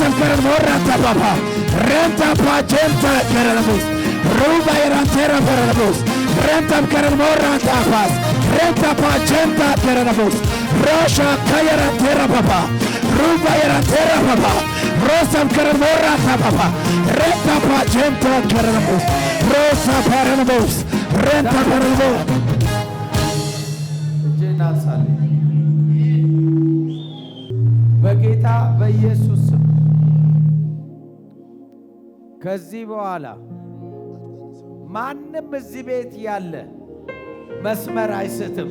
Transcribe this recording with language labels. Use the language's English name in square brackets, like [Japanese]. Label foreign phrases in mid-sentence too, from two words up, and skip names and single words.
[Amharic] karen morra tapapa renta pagenta kerenabos ruba irantera kerenabos renta karen morra tapas renta pagenta kerenabos Rosha kairantera papa ruba irantera papa rosa karen morra tapapa renta pagenta kerenabos rosa kerenabos renta kerenabos ጀናሳለ በጌታ በኢየሱስ ስም ከዚህ በኋላ ማንም እዚህ ቤት ያለ መስመር አይስትም።